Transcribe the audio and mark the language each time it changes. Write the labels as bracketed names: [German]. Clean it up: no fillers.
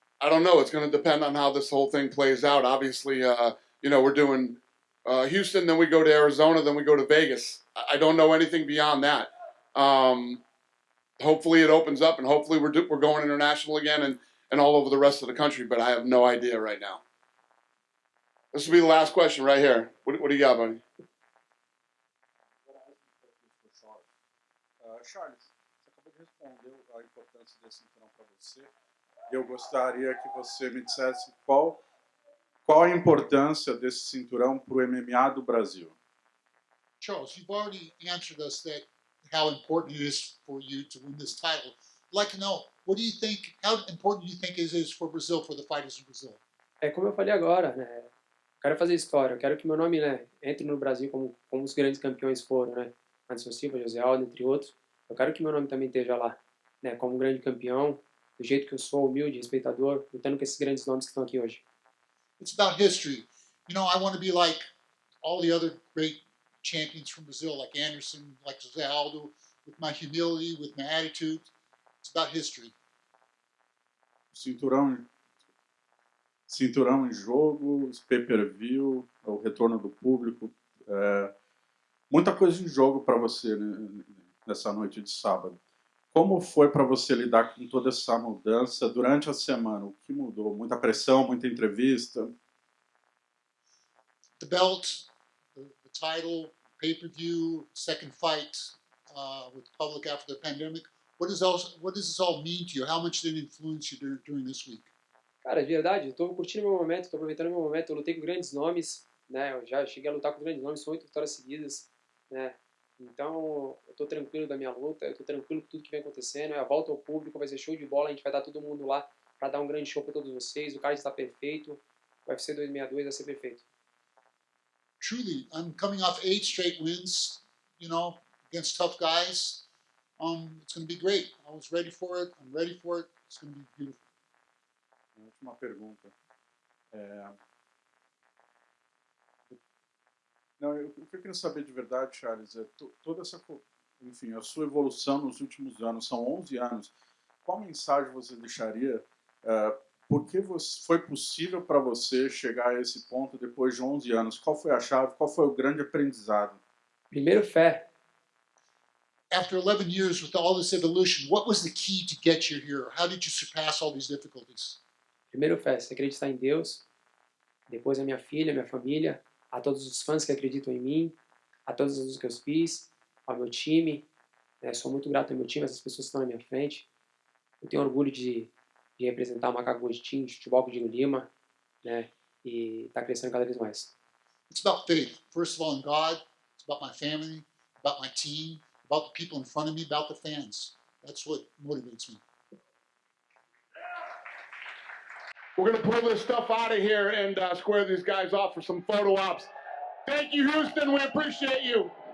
[English] I don't know. It's going to depend on how this whole thing plays out. Obviously, we're doing Houston, then we go to Arizona, then we go to Vegas. I don't know anything beyond that. Hopefully it opens up, and hopefully we're going international again and all over the rest of the country, but I have no idea right now. This will be the last question right here. What do you got, buddy? [Portuguese] Charles, você acabou de responder a importância desse cinturão para você. Eu gostaria que você me dissesse qual a importância desse cinturão para o MMA do Brasil. [English] Charles, you've already answered us that how important it is for you to win this title. I'd like to know, what do you think? How important do you think it is for Brazil, for the fighters in Brazil? [Portuguese] É como eu falei agora, né? Eu quero fazer história. Eu quero que meu nome, né, entre no Brasil como os grandes campeões foram, né? Anderson Silva, José Aldo, entre outros. Eu quero que meu nome também esteja lá, né? Como um grande campeão, do jeito que eu sou, humilde, respeitador, lutando com esses grandes nomes que estão aqui hoje. [English] It's about history. You know, I want to be like all the other great champions from Brazil, like Anderson, like José Aldo, with my humility, with my attitude. It's about history. [Portuguese] Cinturão em jogo, pay-per-view, o retorno do público. Muita coisa em jogo para você, né, nessa noite de sábado. Como foi para você lidar com toda essa mudança durante a semana? O que mudou? Muita pressão, muita entrevista? [English] The belt, the title, pay-per-view, second fight with the public after the pandemic. What does this all mean to you? How much did it influence you during this week? [Portuguese] Cara, de verdade, estou curtindo meu momento, estou aproveitando meu momento. Eu lutei com grandes nomes, né? Eu já cheguei a lutar com grandes nomes, são 8 vitórias seguidas, né? Então, eu estou tranquilo da minha luta, eu estou tranquilo com tudo que vem acontecendo. A volta ao público vai ser show de bola, a gente vai estar todo mundo lá para dar um grande show para todos vocês. O card está perfeito, o UFC 262 vai ser perfeito. [English] Truly, I'm coming off 8 straight wins, you know, against tough guys. It's going to be great. I was ready for it. I'm ready for it. It's going to be beautiful. [Portuguese] Última pergunta. Não, o que eu queria saber de verdade, Charles, é toda essa, enfim, a sua evolução nos últimos anos, são 11 anos. Qual mensagem você deixaria? Por que foi possível para você chegar a esse ponto depois de 11 anos? Qual foi a chave? Qual foi o grande aprendizado? Primeiro, fé. [English] After 11 years with all this evolution, what was the key to get you here? How did you surpass all these difficulties? [Portuguese] Primeiro, fé. Você acreditar em Deus. Depois, a minha filha, minha família. A todos os fãs que acreditam em mim, a todas as coisas que eu fiz, ao meu time. Sou muito grato ao meu time, essas pessoas que estão na minha frente. Eu tenho orgulho de representar o Macaco Gostinho, de futebol com o Diego Lima, né? E está crescendo cada vez mais. [English] It's about faith. First of all, in God. It's about my family, about my team, about the people in front of me, about the fans. That's what motivates me. We're going to pull this stuff out of here and square these guys off for some photo ops. Thank you, Houston. We appreciate you.